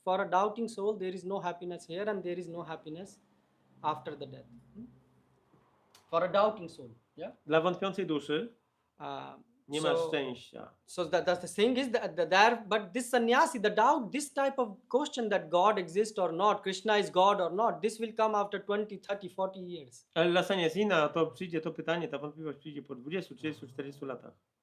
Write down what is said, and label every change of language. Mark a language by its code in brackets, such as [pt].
[en] For a doubting soul, there is no happiness here and there is no happiness after the death. For a doubting soul. Yeah. [pl] dla wątpiącej duszy nie ma [en] So- [pl] szczęścia. [en] So that's the thing is that there, but this sannyasi, the doubt, this type of question that God exists or not, Krishna is God or not, this will come after 20, 30, 40 years. [pl] Ale dla saniasina to przyjdzie to pytanie, ta wątpliwość przyjdzie po 20, 30, 40 latach.